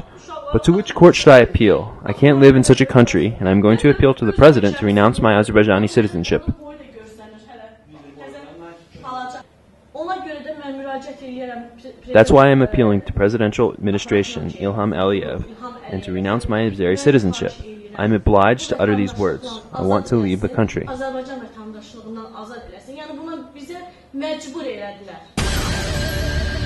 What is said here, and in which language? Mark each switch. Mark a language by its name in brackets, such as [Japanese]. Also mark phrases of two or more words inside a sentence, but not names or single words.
[English] But to which court should I appeal? I can't live in such a country, and I am going to appeal to the President to renounce my Azerbaijani citizenship. That's why I am appealing to Presidential Administration Ilham Aliyev and to renounce my Azeri citizenship. I am obliged to utter these words. I want to leave the country. [Azerbaijani] Azərbaycan vətəndaşlığından azad eləsin. Yəni buna bizə məcbur elədilər.